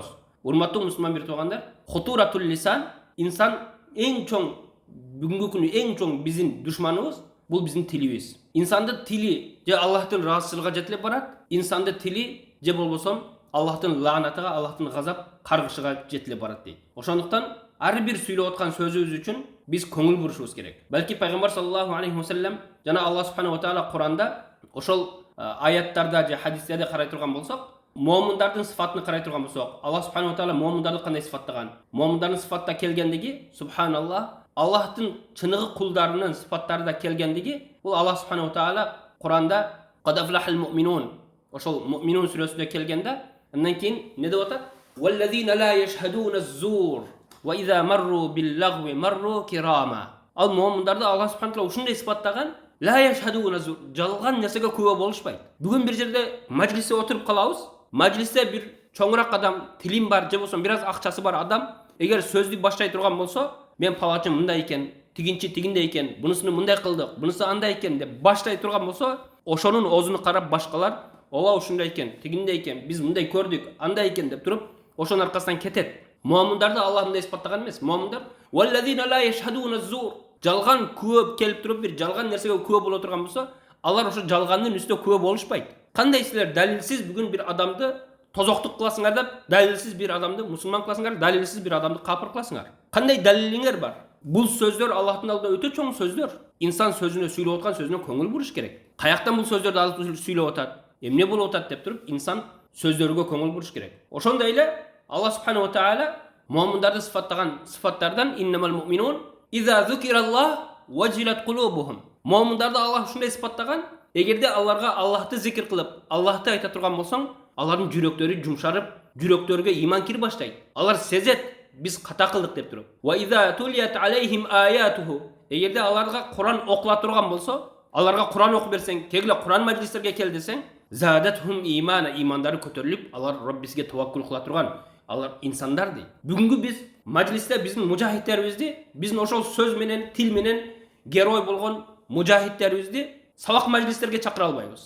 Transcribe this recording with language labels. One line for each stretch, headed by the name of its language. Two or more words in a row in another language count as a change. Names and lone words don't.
Kyrgyz: Урматтуу мусулман бир туугандар,
Arabic: خطورة اللسان,
Kyrgyz: инсан эң чоң бүгүнкү күнү эң чоң биздин душманыбыз бул биздин тилибиз. Инсандын тили же Аллахтын ыраазычылыгына жетилип барат, инсандын тили же болбосо Аллахтын лаанатыга, Аллахтын газап каргышыга жетилип барат дейт. Ошондуктан ар бир сүйлөп аткан сөзүбүз үчүн биз көңүл бурушубуз керек. Балки пайгамбар
Arabic: صلى الله عليه وسلم
Kyrgyz: жана Алла
Arabic: سبحانه وتعالى
Kyrgyz: Куранда ошол аяттарда же хадистерде карай турган болсок, момундардын сыфатын карай турган болсок, Алла
Arabic: سبحانه وتعالى
Kyrgyz: момундарды кандай сыфаттаган? Момундардын сыфатта келгендиги субханаллах, Аллахтын чыныгы кулдарынын сыфаттарында келгендиги, бул Алла
Arabic: سبحانه وتعالى
Kyrgyz: Куранда
Arabic: قد أفلح المؤمنون,
Kyrgyz: ошол муъминун сүрөсүндө келгенде, андан кийин не деп атат?
Arabic: والذين لا يشهدون الزور وإذا مروا باللغو مروا كراما.
Kyrgyz: Ал момундарды Алла
Arabic: سبحانه وتعالى
Kyrgyz: ушундай сыфаттаган,
Arabic: لا يشهدون الزور,
Kyrgyz: жалган нерсеге күбө болушпайт. Бүгүн бир жерде мажлисте отуруп калабыз. Мажлисте бир чоңураак адам, тилим бар же болбосо бир аз акчасы бар адам, эгер сөздү баштай турган болсо, мен палачым мындай экен, тигинчи тигиндей экен, бунусуну мындай кылдык, бунусу андай экен деп баштай турган болсо, ошонун оозуну карап башкалар, ооба ушундай экен, тигиндей экен, биз мындай көрдүк, андай экен деп туруп, ошонун аркасынан кетет. Муамындарды Аллах мындай сыпаттаган эмес. Муамындар
Arabic: والذين لا يشهدون الزور,
Kyrgyz: жалган күбө келип туруп бир жалган нерсеге күбө боло турган болсо, алар ошо жалгандын үстүнө күбө болушпайт. Кандай силер далилсиз бүгүн бир адамды тозоктук кыласыңар деп, далилсиз бир адамды мусулман кыласыңар, далилсиз бир адамды капыр кыласыңар. Кандай далилиңер бар? Бул сөздөр Аллахтын алдында өтө чоң сөздөр. Инсан сөзүнө сүйлөп аткан сөзүнө көңүл буруш керек. Каяктан бул сөздөрдү алып сүйлөп атат? Эмне болуп атат деп туруп, инсан сөздөргө көңүл буруш керек. Ошондой эле Алла
Arabic: سبحانه وتعالى
Kyrgyz: муъминдарды сыфаттаган сыфаттардан
Arabic: إنما المؤمنون إذا ذكر الله وجلت قلوبهم.
Kyrgyz: Муъминдарды Аллах ушундай сыфаттаган, эгерде аларга Аллахты зикир кылып, Аллахты айта турган болсоң, алардын жүрөктөрү жумшарып, жүрөктөргө иман кирип баштайт. Алар сезет, биз ката кылдык деп туруп.
Arabic: وإذا تليت عليهم آياته.
Kyrgyz: Эгерде аларга Кур'ан окула турган болсо, аларга Кур'ан окуп берсең, кегиле Кур'ан маҗлистерге кел десең,
Arabic: زادتهم إيمانا,
Kyrgyz: имандары көтөрүлүп, алар Роббисиге таваккул кыла турган алар инсандар дейт. Бүгүнкү биз маҗлисте биздин мужахидтерибизди, биздин ошол сөз менен, тил менен герой болгон мужахидтерибизди сабак маҗлистерге чакыра албайбыз.